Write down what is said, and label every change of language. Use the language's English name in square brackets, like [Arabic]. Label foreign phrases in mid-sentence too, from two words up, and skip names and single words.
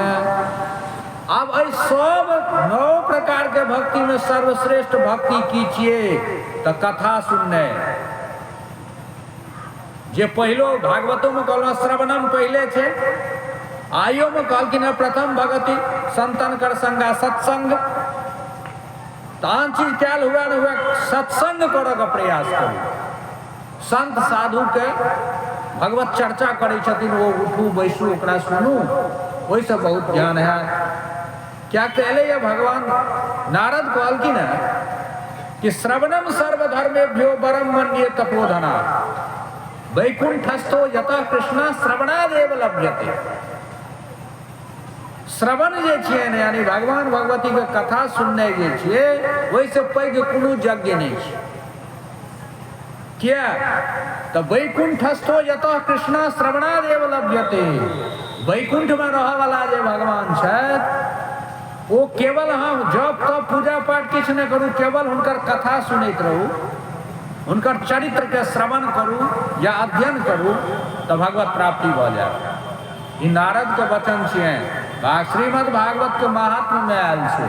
[Maithili] अब एहि सब 9 प्रकार के भक्ति में सर्वश्रेष्ठ भक्ति की छियै तऽ कथा सुननाइ, जे पहिलो भागवतों में कहलहुँ श्रवणम पहले छै, आइयो में कहलखिन [Awadhi] प्रथम भगति संतन कर संगा [Maithili] सत्संग। तहन चीज कैल हुआ न हुआ सत्संग करऽ के प्रयास करू। संत साधु के भगवत चर्चा करै छथिन, वो उठू बैसू ओकरा सुनू, ओहि से बहुत ज्ञान है। क्या कहले ये भगवान नारद कहलखिन कि [Sanskrit] श्रवणम सर्वधर्मेभ्यो वरम मन्ये तपोधना वैकुंठस्थो यतः कृष्णा श्रवणादेव लभ्यते। [Maithili] श्रवण जे छियै ने यानी भगवान भगवती के कथा सुनने जे छियै वही से पैघ कोनो यज्ञ नहीं छै। क्या तो [Sanskrit] वैकुंठस्थो यतः कृष्णा श्रवणादेव लभ्यते। [Maithili] वैकुंठ में रह वाला जे भगवान छथि वो केवल हम जप तप पूजा पाठ किछु नहीं करू, केवल हुनकर कथा सुनैत रहू, हुनकर चरित्र के श्रवण करू या अध्ययन करू तो भगवत प्राप्ति भ जाए। ई नारद के वचन छियै, श्रीमद् भागवत के महात्म्य में आयल छै।